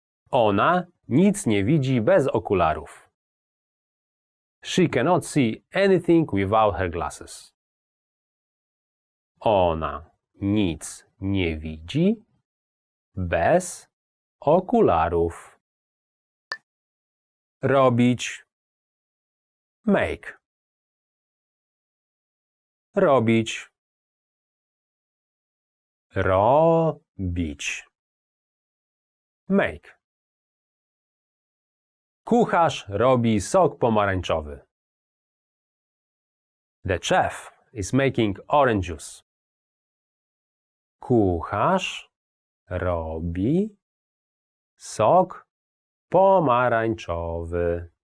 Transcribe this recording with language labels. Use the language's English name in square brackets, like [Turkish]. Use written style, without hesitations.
[Polish] Ona nic nie widzi bez okularów. [English] She cannot see anything without her glasses. [Polish] Ona nic nie widzi bez okularów. Robić, make. Robić, robić, make. Kucharz robi sok pomarańczowy. [English] The chef is making orange juice. [Polish] Kucharz robi sok pomarańczowy.